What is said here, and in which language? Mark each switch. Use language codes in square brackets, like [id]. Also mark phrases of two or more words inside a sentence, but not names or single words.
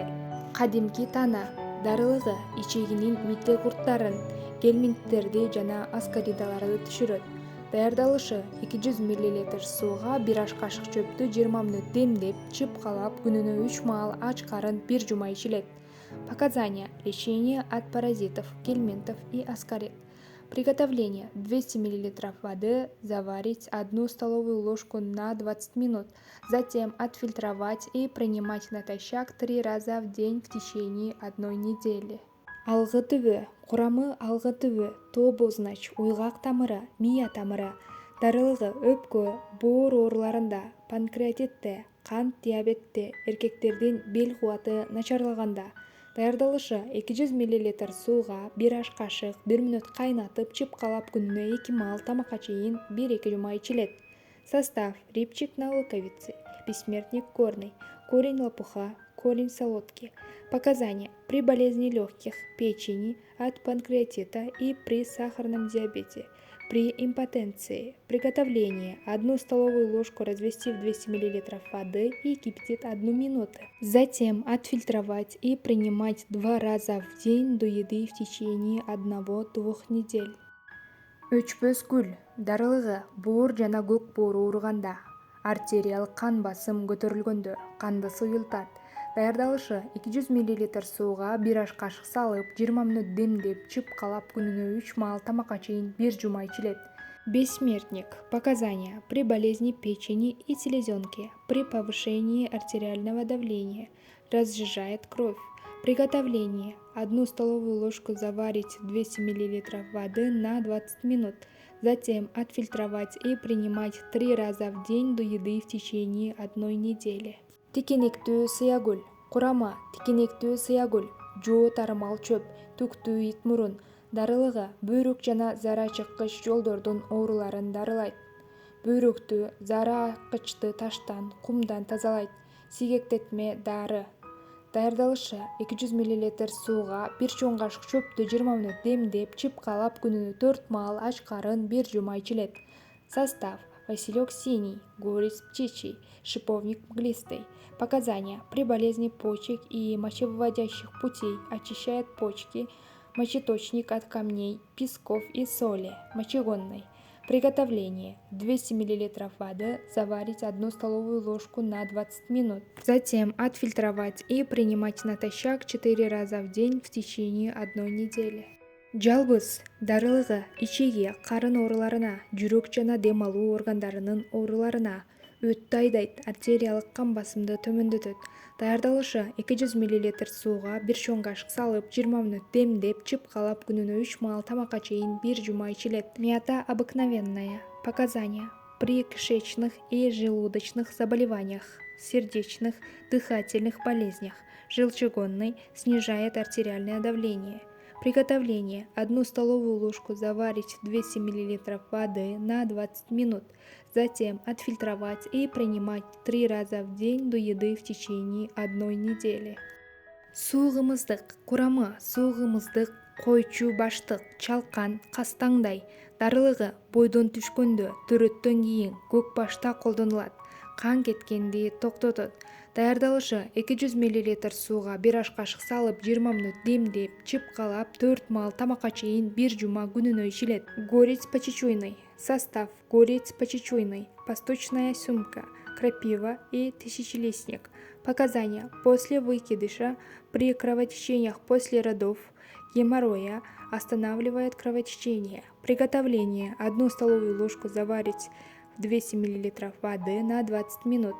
[ky] Кадимки тана. Дарылыгы: ичегинин мите курттарын, гельминттерди жана аскаридаларды түшүрөт. Даярдалышы: 200 мл сууга 1 аш кашык чөптү 20 мүнөт демдеп чыпкалап күнүнө 3 маал ачкарын 1 жума ичилет. [ru] Показания: лечение от паразитов, гельминтов и аскарид. Приготовление: 200 мл воды заварить 1 столовую ложку на 20 минут, затем отфильтровать и принимать натощак 3 раза в день в течение 1 недели. [ky] Алгы түбү. Курамы: алгы түбү, тообознач, уйгак тамыры, мия тамыры. Дарылыгы: өпкө, боор ооруларында, панкреатитте, кант диабетте, эркектердин бел кубаты начарлаганда. Даярдалышы: 200 мл сууга 1 аш кашык 1 мүнөт кайнатып чыпкалап күнүнө 2 маал тамакка чейин 1-2 жума ичилет. [ru] Состав: репчик на луковице, бессмертник горный, корень лопуха, корень солодки. Показания: при болезни легких, печени, от панкреатита и при сахарном диабете, при импотенции. Приготовление: 1 столовую ложку развести в 200 мл воды и кипятить 1 минуту, затем отфильтровать и принимать 2 раза в день до еды в течение 1-2 недель. [ky] Өчпөс гүл. Дарылыгы: боор жана көк боору ооруганда, артериялык кан басым көтөрүлгөндө, канды суюлтат. Даярдалышы: 200 мл сууга 1 аш кашык салып 20 мүнөт демдеп чыпкалап күнүнө 3 маал тамакка чейин 1 жума ичилет. [ru] Бессмертник. Показания: при болезни печени и селезенки, при повышении артериального давления, разжижает кровь. Приготовление. 1 столовую ложку заварить в 200 мл воды на 20 минут. Затем отфильтровать и принимать 3 раза в день до еды в течение 1 недели. [ky] Тикенектүү сыягүл. Курама: тикенектүү сыягүл, жоо тарымал чөп, түктүү ит мурун, дарылыгы бөйрөк жана зара чыккыч жолдордун ооруларын дарылайт. Бөйрөктү, зара аккычты таштан, кумдан тазалайт. Сийгектетме дары. Даярдалышы: 200 мл сууга 1 чоң кашык чөптү 20 мүнөт демдеп, чыпкалап күнүнө 4 маал ач карын 1 жума ичилет. [ru] Состав: василек синий, горец птичий, шиповник мглистый. Показания: при болезни почек и мочевыводящих путей очищает почки, мочеточник от камней, песков и соли, мочегонный. Приготовление. 200 мл воды заварить 1 столовую ложку на 20 минут. Затем отфильтровать и принимать натощак 4 раза в день в течение 1 недели. [ky] Жалбыз. Дарылыгы ичиге, карын ооруларына, жүрөк жана дем алуу органдарынын ооруларына. Өттү айдайт, артериялык кан басымды төмөндөтөт. Даярдалышы: 200 мл сууга 1 чоң кашык салып, 20 мүнөт демдеп, чыпкалап күнүнө 3 маал тамакка чейин 1 жума ичилет. [ru] Мята обыкновенная. Показания: при кишечных и желудочных заболеваниях, сердечных, дыхательных болезнях, желчегонный, снижает артериальное давление. Приготовление. 1 столовую ложку заварить в 200 мл воды на 20 минут. Затем отфильтровать и принимать 3 раза в день до еды в течение 1 недели. [ky] Суу кымыздык. Курамы: суу кымыздык, койчу баштык, чалкан, кастаңдай. Дарылыгы: бойдон түшкөндө, төрөттөн кийин, көк башта колдонулат. Кан кеткенди токтотот. Даярдалышы: 200 мл сууга 1 аш кашык салып, 20 мүнөт демдеп, чыпкалап, 4 маал тамакка чейин 1 жума күнүнө ичилет. [ru] Горец почечуйный. Состав: горец почечуйный, пасточная сумка, крапива и тысячелистник. Показания: после выкидыша, при кровотечениях после родов, геморроя, останавливает кровотечение. Приготовление. 1 столовую ложку заварить в 200 мл воды на 20 минут.